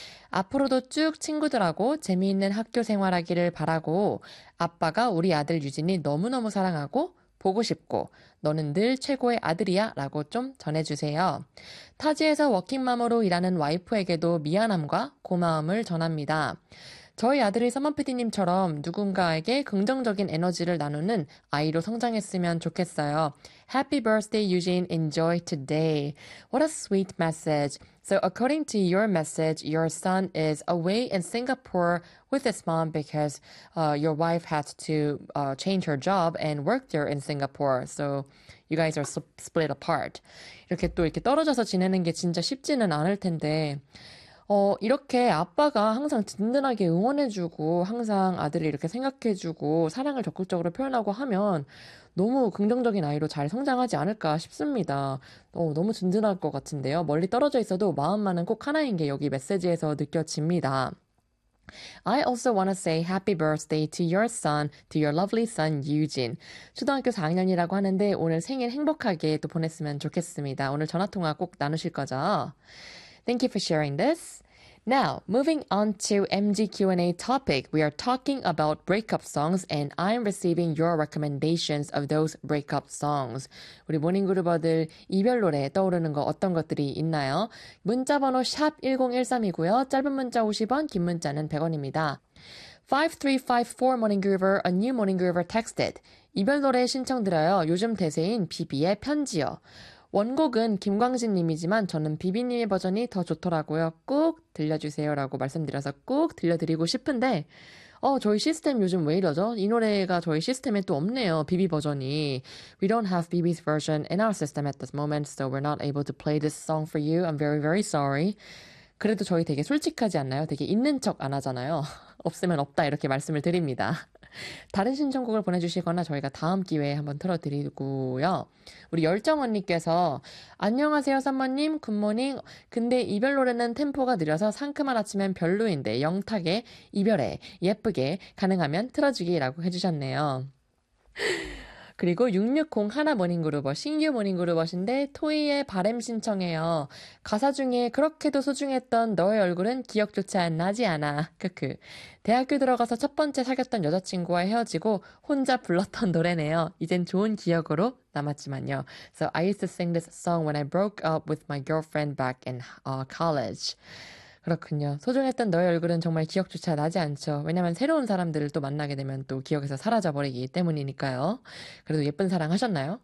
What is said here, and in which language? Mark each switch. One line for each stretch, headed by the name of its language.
Korean: 앞으로도 쭉 친구들하고 재미있는 학교 생활하기를 바라고 아빠가 우리 아들 유진이 너무너무 사랑하고 보고 싶고 너는 늘 최고의 아들이야 라고 좀 전해주세요. 타지에서 워킹맘으로 일하는 와이프에게도 미안함과 고마움을 전합니다. 저희 아들이 서먼PD님처럼 누군가에게 긍정적인 에너지를 나누는 아이로 성장했으면 좋겠어요.
English: Happy birthday, Eugene. Enjoy today. What a sweet message. So according to your message, your son is away in Singapore with his mom because your wife has to change her job and work there in Singapore. So you guys are split apart.
Korean: 이렇게 또 이렇게 떨어져서 지내는 게 진짜 쉽지는 않을 텐데 이렇게 아빠가 항상 든든하게 응원해주고 항상 아들을 이렇게 생각해주고 사랑을 적극적으로 표현하고 하면 너무 긍정적인 아이로 잘 성장하지 않을까 싶습니다. 너무 든든할 것 같은데요. 멀리 떨어져 있어도 마음만은 꼭 하나인 게 여기 메시지에서 느껴집니다.
English: I also want to say happy birthday to your son, to your lovely son, Eugene.
Korean: 초등학교 4학년이라고 하는데 오늘 생일 행복하게 또 보냈으면 좋겠습니다. 오늘 전화통화 꼭 나누실 거죠?
English: Thank you for sharing this. Now, moving on to MG Q&A topic, we are talking about breakup songs and I'm receiving your recommendations of those breakup songs.
Korean: 우리 모닝그룹어들 이별 노래 떠오르는 거 어떤 것들이 있나요? 문자 번호 샵1013이고요. 짧은 문자 50원, 긴 문자는 100원입니다.
English: 5354 Morning Groover, a new Morning Groover texted.
Korean: 이별 노래 신청드려요. 요즘 대세인 비비의 편지요. 원곡은 김광진님이지만 저는 비비님의 버전이 더 좋더라고요. 꼭 들려주세요라고 말씀드려서 꼭 들려드리고 싶은데 저희 시스템 요즘 왜 이러죠? 이 노래가 저희 시스템에 또 없네요. 비비 버전이.
English: We don't have BB's version in our system at this moment, so we're not able to play this song for you. I'm very, very sorry.
Korean: 그래도 저희 되게 솔직하지 않나요? 되게 있는 척 안 하잖아요. 없으면 없다 이렇게 말씀을 드립니다. 다른 신청곡을 보내주시거나 저희가 다음 기회에 한번 틀어드리고요. 우리 열정언니께서 안녕하세요 선머님 굿모닝. 근데 이별 노래는 템포가 느려서 상큼한 아침엔 별로인데 영탁의 이별에 예쁘게 가능하면 틀어주기라고 해주셨네요. 그리고 6601 모닝그룹어 신규 모닝그룹어신데 토이의 바램 신청해요. 가사 중에 그렇게도 소중했던 너의 얼굴은 기억조차 안 나지 않아. 크크. 대학교 들어가서 첫 번째 사귀었던 여자친구와 헤어지고 혼자 불렀던 노래네요. 이젠 좋은 기억으로 남았지만요.
English: So I used to sing this song when I broke up with my girlfriend back in college.
Korean: 그렇군요. 소중했던 너의 얼굴은 정말 기억조차 나지 않죠. 왜냐면 새로운 사람들을 또 만나게 되면 또 기억에서 사라져버리기 때문이니까요. 그래도 예쁜 사랑 하셨나요?